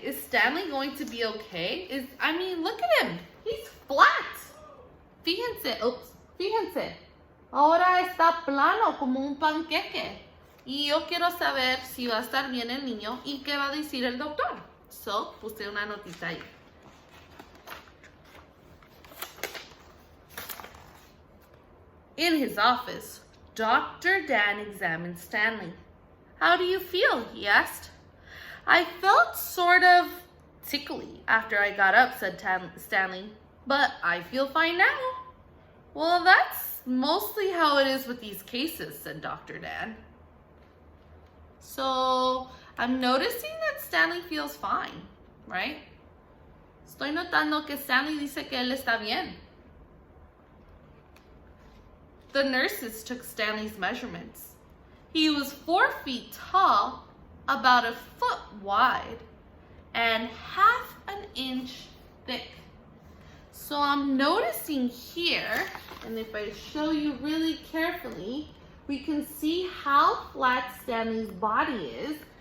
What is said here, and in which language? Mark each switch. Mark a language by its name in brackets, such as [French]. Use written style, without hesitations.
[English] Is Stanley going to be okay? Look at him. He's flat. [Spanish] Fíjense. Ahora está plano como un panqueque. Y yo quiero saber si va a estar bien el niño y qué va a decir el doctor. So, puse una notita ahí. [English] In his office, Dr. Dan examined Stanley. How do you feel? He asked. I felt sort of tickly after I got up, said Stanley, but I feel fine now. Well, that's mostly how it is with these cases, said Dr. Dan. So I'm noticing that Stanley feels fine, right? [Spanish] Estoy notando que Stanley dice que él está bien. [English] The nurses took Stanley's measurements. He was 4 feet tall, about a foot wide, and half an inch thick. So I'm noticing here, and if I show you really carefully, we can see how flat Stanley's body is.